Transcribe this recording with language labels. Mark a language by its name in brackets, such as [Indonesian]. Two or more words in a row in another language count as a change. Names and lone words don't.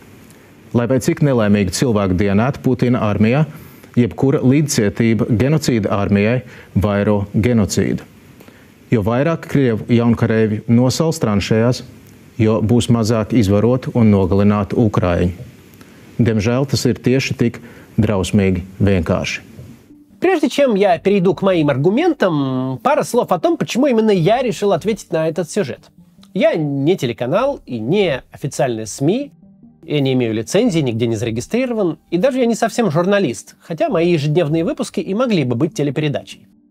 [Latvian] Lai vai cik nelaimīgi cilvēku dienētu Putina armijā, jebkura līdzcietība genocīda armijai vairo genocīdu. Jo vairāk krievu jaunkareivi nosals tranšējās, jo būs mazāk izvarotu un nogalinātu ukraiņu. Diemžēl tas ir tieši tik drausmīgi vienkārši. [Russian] Прежде чем я перейду к моим аргументам, пара слов о том, почему именно я решил ответить на этот сюжет. Я не телеканал и не официальные СМИ, я не имею лицензии, нигде не зарегистрирован, и даже я не совсем журналист, хотя мои ежедневные выпуски и могли бы быть телепередачей.